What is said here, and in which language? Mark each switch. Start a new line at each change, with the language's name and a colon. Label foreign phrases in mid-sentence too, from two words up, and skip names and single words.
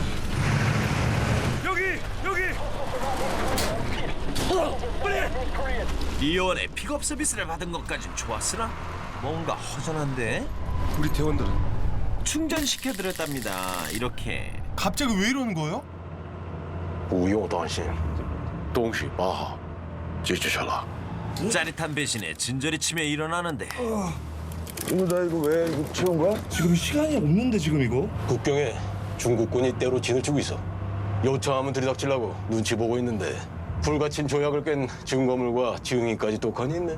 Korean: 여기. 리오원의 픽업 서비스를 받은 것까진 좋았으나 뭔가 허전한데? 우리 대원들은 충전시켜드렸답니다. 이렇게 갑자기 왜 이러는 거예요?
Chinese: 不用担心，东西把好，解决下来。
Korean: 짜릿한 배신에 진저리 치며 일어나는데 오늘 나 이거 왜 이거 채운 거야? 지금 시간이 없는데 지금 이거? 국경에 중국군이 때로 진을 치고 있어. 요청하면 들이닥치려고 눈치 보고 있는데 불가침 조약을 깬 증거물과 증인까지 똑하니 있네.